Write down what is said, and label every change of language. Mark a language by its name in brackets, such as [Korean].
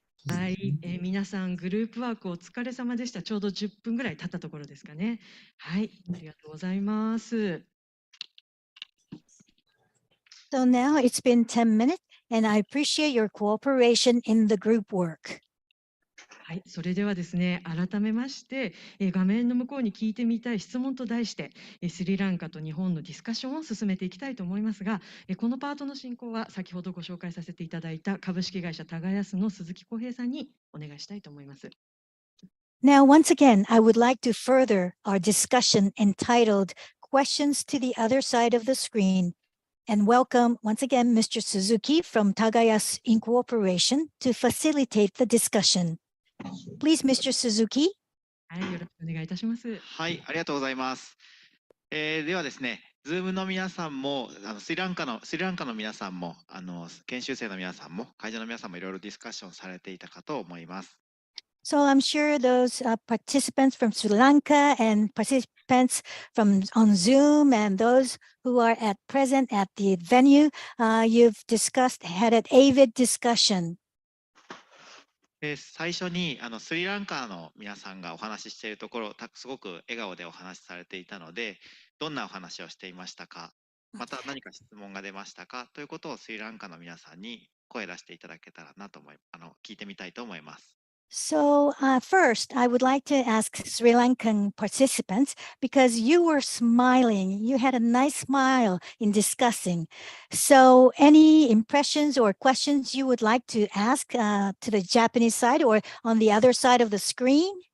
[Japanese] はい、皆さんグループワークお疲れ様でした。ちょうど10分ぐらい経ったところですかね。はい、ありがとうございます。 [English] So now it's been 10 minutes, and I appreciate your cooperation in the group work. [Japanese] はい、それではですね、改めまして、画面の向こうに聞いてみたい質問と題して、スリランカと日本のディスカッションを進めていきたいと思いますが、このパートの進行は先ほどご紹介させていただいた株式会社耕の鈴木浩平さんにお願いしたいと思います。 [English] Now, once again, I would like to further our discussion entitled Questions to the Other Side of the Screen, and welcome once again Mr. Suzuki from Tagayas Incorporation to facilitate the discussion. Please, Mr. Suzuki. [Japanese] はい、よろしくお願いいたします。はい、ありがとうございます。ではですね、Zoom の皆さんも、スリランカの皆さんも、研修生の皆さんも、会場の皆さんもいろいろディスカッションされていたかと思います。 [English] So I'm sure those participants from Sri Lanka and participants from on Zoom and those who are at present at the venue, you've had an avid discussion. [Japanese] 最初にスリランカの皆さんがお話ししているところ、すごく笑顔でお話しされていたので、どんなお話をしていましたか、また何か質問が出ましたかということをスリランカの皆さんに声出していただけたらなと聞いてみたいと思います。 [English] So first, I would like to ask Sri Lankan participants, because you were smiling, you had a nice smile in discussing. So any impressions or questions you would like to ask to the Japanese side or on the other side of the screen?